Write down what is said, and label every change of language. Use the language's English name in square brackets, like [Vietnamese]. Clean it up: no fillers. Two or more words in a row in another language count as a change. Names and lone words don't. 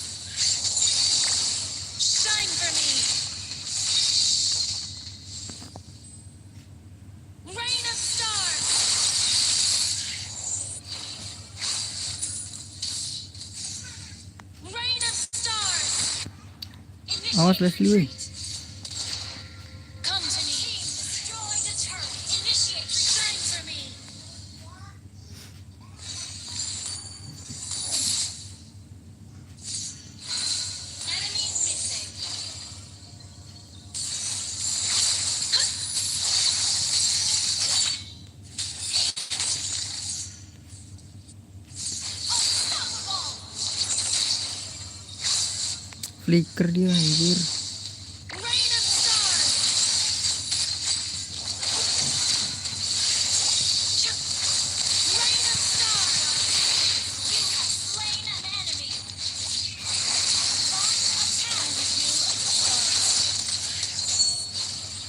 [English] Shine for me. Rain of stars. Rain of stars. [Sundanese] Awas Leslie weh. [English] Come to me. Destroy the turret. Initiate. Shine for me. Enemy missing. Unstoppable. [Indonesian] Flicker dia anjir. [English] Rain of stars. Rain of stars. You have slain an enemy. Launch attack.